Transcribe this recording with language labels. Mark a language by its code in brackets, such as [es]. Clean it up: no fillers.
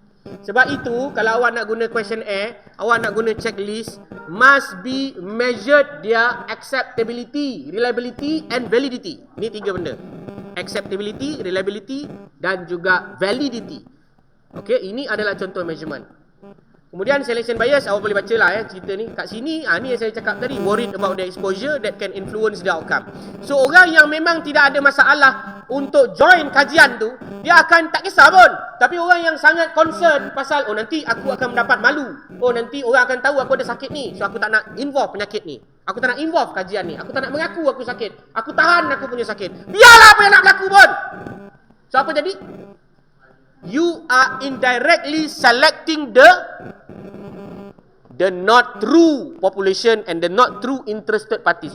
[ms] Sebab itu kalau awak nak guna questionnaire, awak nak guna checklist, [en] must be measured their acceptability, reliability and validity. [ms] Ni tiga benda. Acceptability, reliability dan juga validity. Okey, ini adalah contoh measurement. Kemudian selection bias, awak boleh baca lah cerita ni. Kat sini, ni yang saya cakap tadi, [en] worried about the exposure that can influence the outcome. [ms] So orang yang memang tidak ada masalah untuk join kajian tu, dia akan tak kisah pun. Tapi orang yang sangat concern pasal, nanti aku akan mendapat malu. Nanti orang akan tahu aku ada sakit ni. So aku tak nak involve penyakit ni. Aku tak nak involve kajian ni. Aku tak nak mengaku aku sakit. Aku tahan aku punya sakit. Biarlah apa yang nak berlaku pun. So apa jadi? [en] you are indirectly selecting the not true population and the not true interested parties.